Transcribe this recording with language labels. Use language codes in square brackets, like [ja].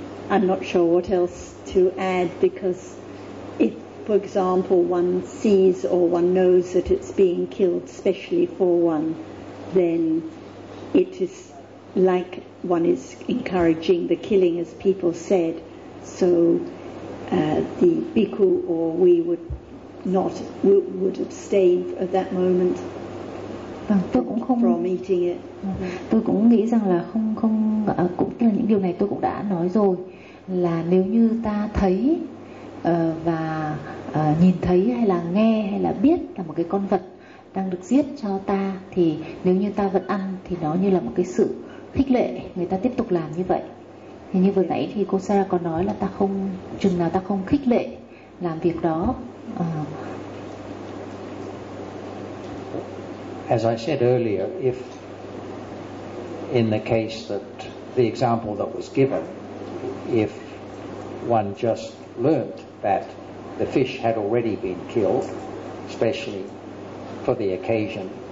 [en] I'm not sure what else to add, because if, for example, one sees or one knows that it's being killed specially for one, then it is like one is encouraging the killing, as people said. So the bhikkhu or we would abstain at that moment. [vi] Vâng, tôi cũng không tôi cũng nghĩ rằng là không cũng là những điều này tôi cũng đã nói rồi, là nếu như ta thấy và nhìn thấy hay là nghe hay là biết là một cái con vật đang được giết cho ta, thì nếu như ta vẫn ăn thì nó như là một cái sự khích lệ, người ta tiếp tục làm như vậy. Thì như vừa nãy thì cô Sarah có nói là ta không, chừng nào ta không khích lệ làm việc đó. [en] As I said earlier, if in the case that the example that was given, if one just learnt that the fish had already been killed, especially for the occasion,